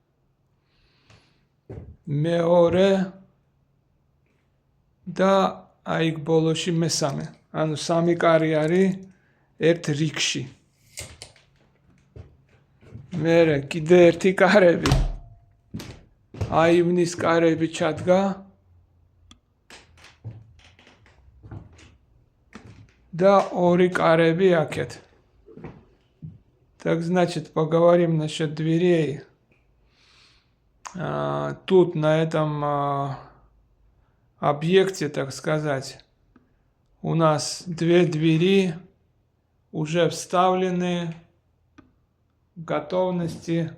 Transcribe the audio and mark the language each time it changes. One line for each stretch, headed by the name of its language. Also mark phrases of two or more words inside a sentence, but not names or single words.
Georgian: მეორე და აი ბოლოში მესამე. ანუ სამი კარი არის ერთ რიგში. მერე კიდე ერთი კარები. აივნის კარები ჩადგა. Да, ორი კარები აქეთ.
Russian: Так, значит, поговорим насчет дверей. Тут, на этом объекте, так сказать, у нас две двери уже вставлены в готовности.